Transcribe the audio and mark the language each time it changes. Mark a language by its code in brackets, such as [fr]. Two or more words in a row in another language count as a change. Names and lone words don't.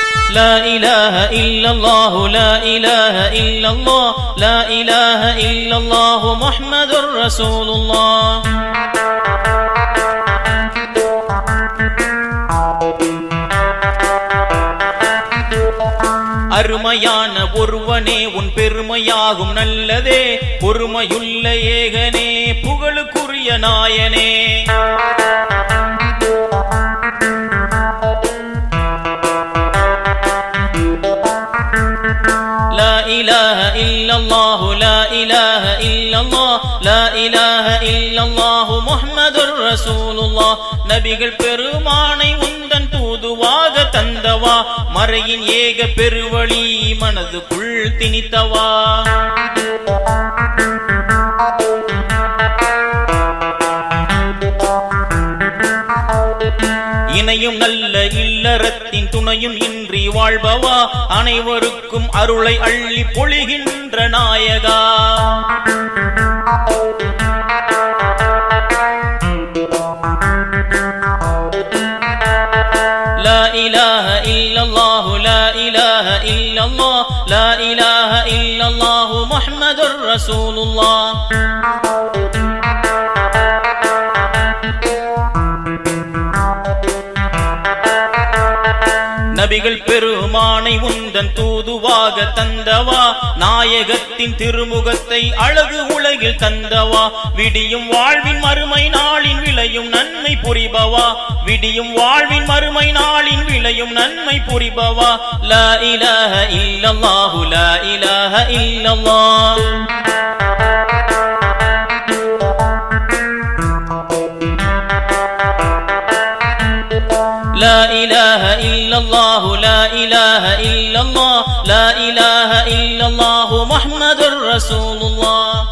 [ar] لا إله إلا الله لا إله إلا الله لا إله إلا الله محمد رسول الله [ta] அருமையான ஒருவனே உன் பெருமையாகும் நல்லதே பொறுமையுள்ள ஏகனே புகழுக்குரிய நாயனே [ar] لا إله إلا الله لا إله إلا الله لا إله إلا الله محمد رسول الله [ta] நபிகள் பெருமானை உந்தன் தூதுவாக தந்தவா மறையின் ஏக பெருவழி மனதுக்குள் திணித்தவா இணையும் நல்ல இல்லறத்தின் துணையும் இன்றி வாழ்பவா அனைவருக்கும் அருளை அள்ளி பொழிகின்ற நாயகா [ar] لا إله إلا الله لا إله إلا الله لا إله إلا الله محمد رسول الله [ta] நபிகள் பெருமானை உந்தன் தூதுவாக தந்தவா நாயகத்தின் திருமுகத்தை அழகு உலகில் தந்தவா விடியும் வாழ்வின் மறுமை நாளின் விளையும் நன்மை புரிபவா விடியும் வாழ்வின் மறுமை நாளின் விளையும் நன்மை புரிபவா [ar] لا إله إلا الله لا إله إلا الله لا إله إلا الله لا إله إلا الله لا إله إلا الله محمد رسول الله